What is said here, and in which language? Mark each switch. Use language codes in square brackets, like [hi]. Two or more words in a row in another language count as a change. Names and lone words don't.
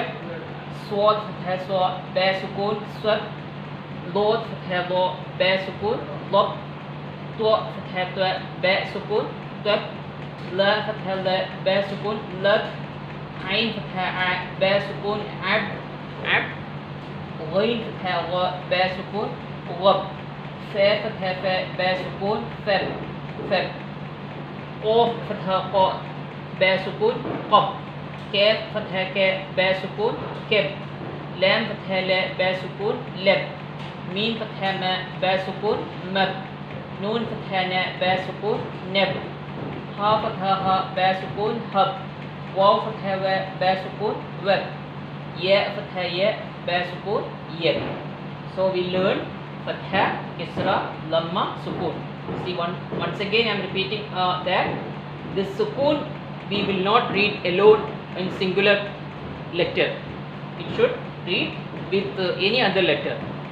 [ar] صاد فتحة صَ باء سكون صَبْ. ضاد فتحة ضَ باء سكون ضَبْ. طاء فتحة طَ باء سكون طَبْ. ظاء فتحة ظَ باء سكون ظَبْ. عين فتحة عَ باء سكون عَبْ عَبْ. غين فتحة غَ باء سكون غَبْ. فاء فتحة فَ باء سكون فَبْ فَبْ. قاف فتحة قَ باء سكون قَبْ. كاف فتحة كَ باء سكون كَبْ. لام فتحة لَ باء سكون لَبْ ميم فتحة مَ باء سكون مَبْ. نون فتحة نَ باء سكون نَبْ هاء فتحة هَ باء سكون هَبْ. واو فتحة وَ باء سكون وَبْ. ياء فتحة يَ باء سكون يَبْ. [en] So we learn fatha, kisra, lamma, sukoon. See, once again I am repeating that this sukoon we will not read alone in singular letter. It should read with any other letter.